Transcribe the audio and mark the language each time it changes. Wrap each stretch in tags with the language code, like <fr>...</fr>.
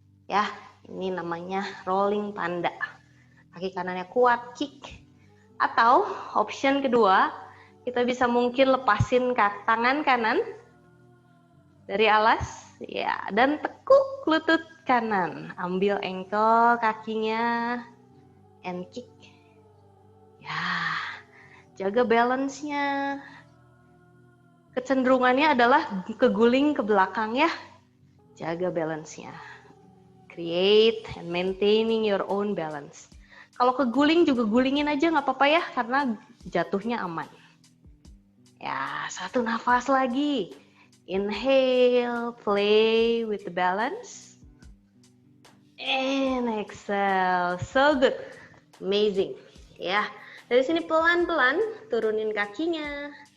<id>Ya, ini namanya rolling panda. Kaki kanannya kuat, kick. Atau option kedua, kita bisa mungkin lepasin tangan kanan dari alas, ya, dan tekuk lutut kanan. Ambil ankle kakinya,</id> <en>and kick.</en> <id>Ya, jaga balance-nya. Kecenderungannya adalah keguling ke belakang ya. Jaga balance-nya.</id> <en>Create and maintaining your own balance.</en> <id>Kalau keguling juga gulingin aja nggak apa-apa ya, karena jatuhnya aman. Ya, satu nafas lagi.</id> <en>Inhale, play with the balance. And exhale, so good. Amazing.</en> <id>Ya, dari sini pelan-pelan turunin kakinya.</id>